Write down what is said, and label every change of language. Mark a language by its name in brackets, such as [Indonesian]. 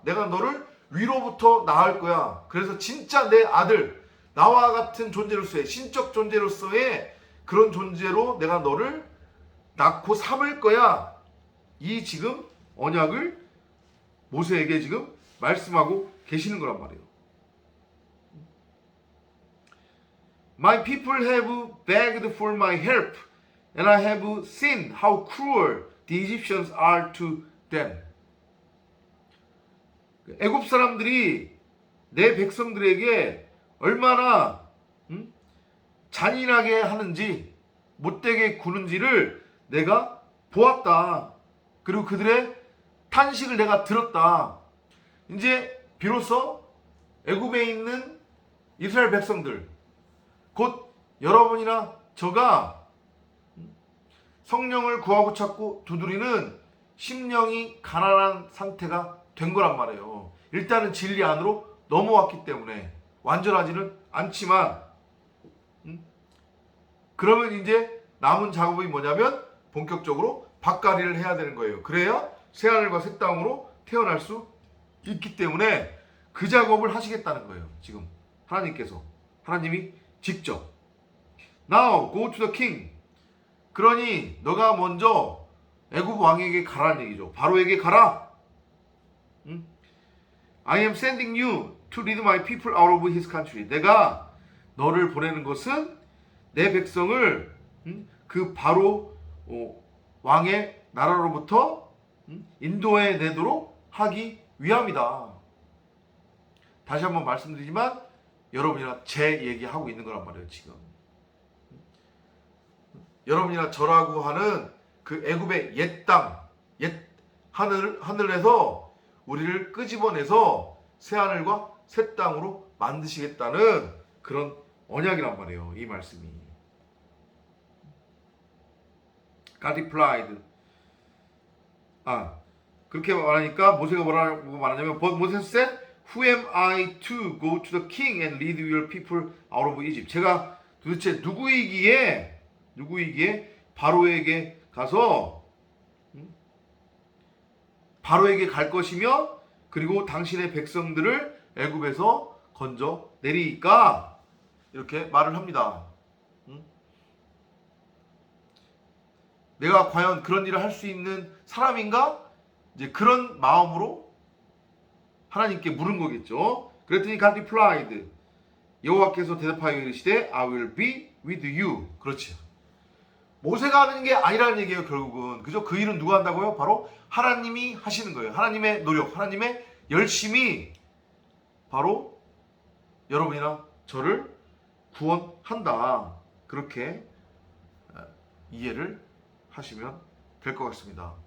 [Korean] 내가 너를 위로부터 낳을 거야. 그래서 진짜 내 아들, 나와 같은 존재로서의, 신적 존재로서의 그런 존재로 내가 너를 낳고 삼을 거야. 이 지금 언약을 모세에게 지금 말씀하고 계시는 거란 말이에요. [English] My people have begged for my help, and I have seen how cruel the Egyptians are to them. [Korean] 애굽 사람들이 내 백성들에게 얼마나 잔인하게 하는지, 못되게 구는지를 내가 보았다. 그리고 그들의 탄식을 내가 들었다. 이제 비로소 애굽에 있는 이스라엘 백성들, 곧 여러분이나 저가 성령을 구하고 찾고 두드리는 심령이 가난한 상태가 된 거란 말이에요. 일단은 진리 안으로 넘어왔기 때문에 완전하지는 않지만, 그러면 이제 남은 작업이 뭐냐면 본격적으로 밭갈이를 해야 되는 거예요. 그래야 새하늘과 새 땅으로 태어날 수 있기 때문에 그 작업을 하시겠다는 거예요. 지금 하나님께서, 하나님이 직접. [English] Now go to the king. [Korean] 그러니 너가 먼저 애굽 왕에게 가라는 얘기죠. 바로에게 가라. [English] I am sending you to lead my people out of his country. [Korean] 내가 너를 보내는 것은 내 백성을 그 바로 왕의 나라로부터 인도해 내도록 하기 위함이다. 다시 한번 말씀드리지만 여러분이나 제 얘기하고 있는 거란 말이에요. 지금 여러분이나 저라고 하는 그 애굽의 옛 땅, 옛 하늘에서 우리를 끄집어내서 새 하늘과 새 땅으로 만드시겠다는 그런 언약이란 말이에요. 이 말씀이. [English] God replied. [Korean] 그렇게 말하니까 모세가 뭐라고 말하냐면, [English] But Moses said, Who am I to go to the king and lead your people out of Egypt? [Korean] 제가 도대체 누구이기에 바로에게 가서 바로에게 갈 것이며, 그리고 당신의 백성들을 애굽에서 건져 내리니까 이렇게 말을 합니다. 내가 과연 그런 일을 할 수 있는 사람인가? 이제 그런 마음으로 하나님께 물은 거겠죠. 그랬더니 [English] God replied. [Korean] 여호와께서 대답하여 이르시되 [English] I will be with you. [Korean] 그렇지. 모세가 하는 게 아니라는 얘기예요. 결국은. 그죠? 그 일은 누가 한다고요? 바로 하나님이 하시는 거예요. 하나님의 노력, 하나님의 열심이 바로 여러분이나 저를 구원한다. 그렇게 이해를 하시면 될 것 같습니다.